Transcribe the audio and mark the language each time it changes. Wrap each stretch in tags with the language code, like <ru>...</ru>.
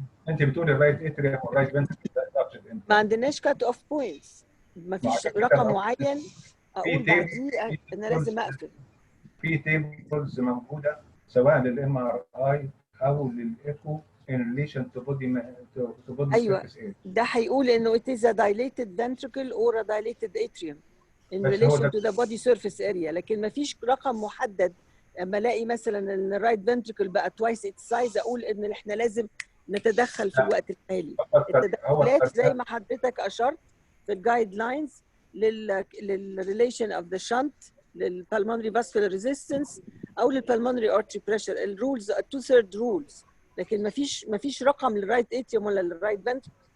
<ar>انت بتقولي الرايت اتريا والرايت فنتركل. ما عندناش كات اوف بوينتس، ما فيش رقم معين اقول بعديه انا لازم اقفل. في تيبلز موجوده سواء للام ار اي او للايكو</ar> <en>in relation to body</en> <ar>ايوه</ar> <en>surface area.</en> <ar>ده هيقول انه</ar> <en>it is a dilated ventricle or a dilated atrium in relation to the body surface area،</en> <ar>لكن ما فيش رقم محدد. اما الاقي مثلا ان الرايت فنتركل بقى</ar> <en>twice its size</en> <ar>اقول ان احنا لازم نتدخل في الوقت الحالي. التدخلات زي ما حضرتك اشرت في الجايد لاينز للريليشن اوف ذا شنت للبلمونري فاسكولار ريزيستنس او للبلمونري ارتري بريشر، الرولز 2/3 رولز، لكن ما فيش رقم للرايت اتريوم ولا للرايت فنتركل.</ar>